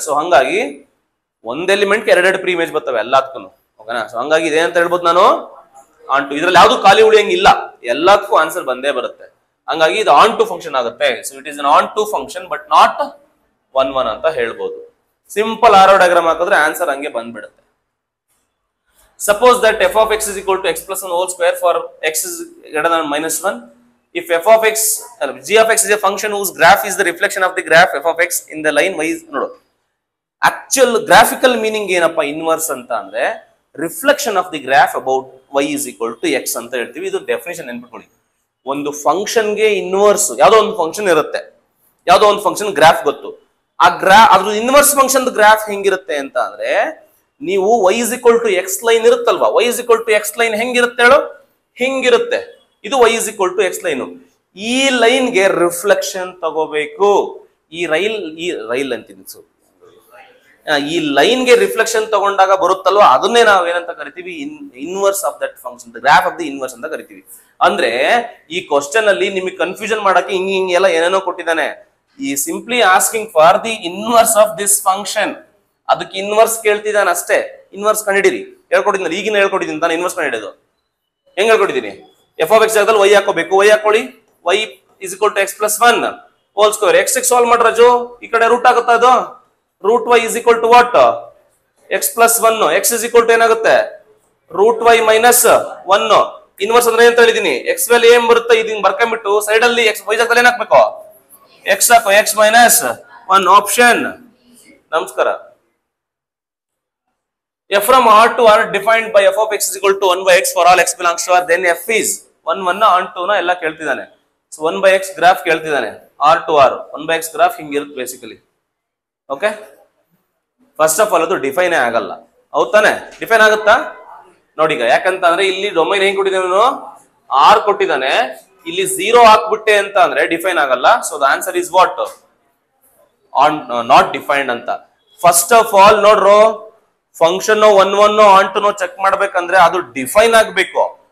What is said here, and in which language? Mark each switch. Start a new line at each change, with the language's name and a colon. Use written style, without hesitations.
Kannada: So ಹಂಗಾಗಿ ಒಂದ್ element ಎರಡೆರಡು ಪ್ರೀ ಇಮೇಜ್ ಬರ್ತವೆ ಎಲ್ಲದಕ್ಕೂ. ಓಕೆನಾ? ಸೊ ಹಂಗಾಗಿ ಇದೇನಂತ ಹೇಳ್ಬೋದು ನಾನು? On to. ಇದ್ರಲ್ಲಿ ಯಾವ್ದು ಖಾಲಿ ಉಳಿಯಂಗಿಲ್ಲ, ಎಲ್ಲದಕ್ಕೂ ಆನ್ಸರ್ ಬಂದೇ ಬರುತ್ತೆ. ಹಂಗಾಗಿ ಇದು ಆನ್ ಟು ಫಂಕ್ಷನ್ ಆಗುತ್ತೆ.
English: so it is an onto function but not 1 1
Kannada: ಅಂತ ಹೇಳ್ಬೋದು. ಸಿಂಪಲ್ ಆರೋ ಡಯಾಗ್ರಾಮ್ ಹಾಕಿದ್ರೆ ಆನ್ಸರ್ ಹಂಗೆ ಬಂದ್ಬಿಡುತ್ತೆ.
English: Suppose that f of x is equal to x plus 1 whole square for x is greater than -1. If f of x, g of x is a function whose graph is the reflection of the graph f of x in the line y is,
Kannada: ನೋಡು,
English: actual graphical meaning
Kannada: ಏನಪ್ಪ inverse ಅಂತ ಅಂದ್ರೆ
English: Reflection of the graph about y is equal to x ಅಂತ ಹೇಳ್ತೀವಿ.
Kannada: ಇದು definition ನೆನ್ಪಿಟ್ಕೊಳ್ಳಿ. ಒಂದು ಫಂಕ್ಷನ್ಗೆ ಇನ್ವರ್ಸ್ ಯಾವ್ದೋ ಒಂದು ಫಂಕ್ಷನ್ ಇರುತ್ತೆ, ಯಾವ್ದೋ ಒಂದು ಫಂಕ್ಷನ್ ಗ್ರಾಫ್ ಗೊತ್ತು. ಆ ಅದ್ರ ಇನ್ವರ್ಸ್ ಫಂಕ್ಷನ್ ಗ್ರಾಫ್ ಹೆಂಗಿರುತ್ತೆ ಅಂತ ಅಂದ್ರೆ, ನೀವು y is equal to x line ಇರುತ್ತಲ್ವಾ, y is equal to x line ಹೆಂಗಿರುತ್ತೆ ಹೇಳು? ಹಿಂಗಿರುತ್ತೆ.
English: ಇದು y is equal to x line.
Kannada: ಈ ಲೈನ್ಗೆ ರಿಫ್ಲೆಕ್ಷನ್ ತಗೋಬೇಕು. ಈ ರೈಲ್ ಅಂತೀನಿ, ಈ ಲೈನ್ಗೆ ರಿಫ್ಲೆಕ್ಷನ್ ತಗೊಂಡಾಗ ಬರುತ್ತಲ್ವಾ, ಅದನ್ನೇ ನಾವು ಏನಂತ ಕರಿತೀವಿ?
English: inverse of that function, graph of the inverse
Kannada: ಅಂತ ಕರಿತೀವಿ. ಅಂದ್ರೆ ಈ ಕ್ವಶನ್ ಅಲ್ಲಿ ನಿಮಗೆ ಕನ್ಫ್ಯೂಷನ್ ಮಾಡಕ್ಕೆ ಹಿಂಗ್ ಎಲ್ಲ ಏನೇನೋ ಕೊಟ್ಟಿದ್ದಾನೆ.
English: ಈ simply asking for the inverse of this function,
Kannada: ಅದಕ್ಕೆ ಇನ್ವರ್ಸ್ ಕೇಳ್ತಿದ್ದಾನೆ ಅಷ್ಟೇ. ಇನ್ವರ್ಸ್ ಕಂಡಿಡಿರಿ, ಹೇಳ್ಕೊಟ್ಟಿದ್ದೀನಿ, ಈಗಿನ ಹೇಳ್ಕೊಟ್ಟಿದ್ದೀನಿ ತಾನೆ ಇನ್ವರ್ಸ್ ಕಂಡಿಡಿಯೋದು. ಹೆಂಗ್ ಹೇಳ್ಕೊಟ್ಟಿದ್ದೀನಿ?
English: F of X
Kannada: ಜಾಗದಲ್ಲಿ y ಹಾಕೋಬೇಕು, y ಹಾಕೊಳ್ಳಿ,
English: y is equal to x plus 1 whole square. x solve
Kannada: ಮಾಡ್ರಾಜು, ಈ ಕಡೆ ರೂಟ್ ಆಗುತ್ತಾ ಅದು?
English: Root y is equal to what? x plus 1. x is equal to ಏನಾಗುತ್ತೆ? Root y minus 1.
Kannada: ಇನ್ವರ್ಸ್ ಅಂದ್ರೆ ಅಂತ ಹೇಳಿದೀನಿ, x ವ್ಯಾಲ್ಯೂ ಏನ್ ಬರುತ್ತೆ ಇದನ್ನ ಬರ್ಕೊಂಡ್ಬಿಟ್ಟು ಸೈಡ್ ಅಲ್ಲಿ x y ಜಾಗದಲ್ಲಿ ಏನ್ ಹಾಕ್ಬೇಕು? x ಹಾಕೋ, x minus 1 ಆಪ್ಷನ್. ನಮಸ್ಕಾರ.
English: f from R to R defined by f of x is equal to 1 by x for all x belongs to R, then f is 1 1 on 2
Kannada: ನ ಎಲ್ಲ ಕೇಳ್ತಿದ್ದಾನೆ. So 1 by x graph ಕೇಳ್ತಿದ್ದಾನೆ, R to R 1 by x graph ಹಿಂಗಿರುತ್ತೆ basically. Okay, first of all ಅದು define ಆಗಲ್ಲ, ಹೌದ್ ತಾನೆ? Define ಆಗುತ್ತಾ ನೋಡಿ ಈಗ. ಯಾಕಂತ ಅಂದ್ರೆ ಇಲ್ಲಿ ಡೊಮೈನ್ ಹೆಂಗ್ ಕೊಟ್ಟಿದ್ದಾನೆ? ಆರ್ ಕೊಟ್ಟಿದ್ದಾನೆ. ಇಲ್ಲಿ 0 ಹಾಕ್ಬಿಟ್ಟೆ ಅಂತ ಅಂದ್ರೆ ಡಿಫೈನ್ ಆಗಲ್ಲ.
English: So the answer is what? And not defined
Kannada: ಅಂತ. First of all ನೋಡ್ರು, function 1 1 on to check ಮಾಡ್ಬೇಕಂದ್ರೆ ಅದು ಡಿಫೈನ್ ಆಗ್ಬೇಕು.